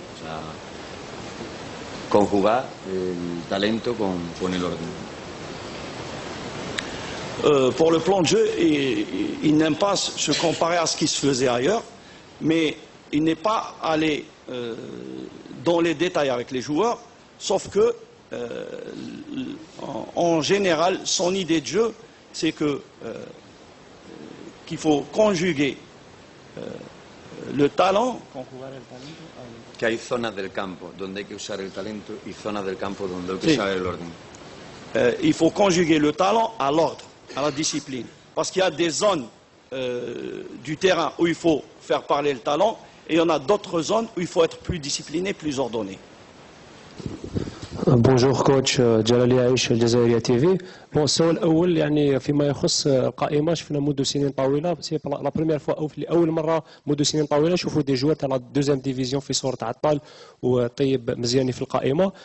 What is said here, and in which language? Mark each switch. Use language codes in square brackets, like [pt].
[es] O sea, conjugar el talento con el orden. [fr] Pour le plan de jeu, il n'aime pas se comparer à ce qui se faisait ailleurs, mais il n'est pas allé dans les détails avec les joueurs, sauf que, en général, son idée de jeu, c'est qu'il faut conjuguer le talent. [es] Que hay zonas del campo donde hay que usar el talento y zonas del campo donde hay que usar el orden. [fr] Il faut conjuguer le talent à l'ordre, à la discipline. Parce qu'il y a des zones du terrain où il faut faire parler le talent et il y en a d'autres zones où il faut être plus discipliné, plus ordonné. بونجور [ar] كوتش جلال يعيش الجزائرية تي في. بون السؤال الاول يعني فيما يخص القائمه شفنا منذ سنين طويله [fr] سي لا بروميير فوا [ar] او لاول مره منذ سنين طويله نشوفوا [fr] دي جوار [ar] تاع [fr] لا دوزيام ديفيزيون [ar] في صوره عطال وطيب مزياني في القائمه.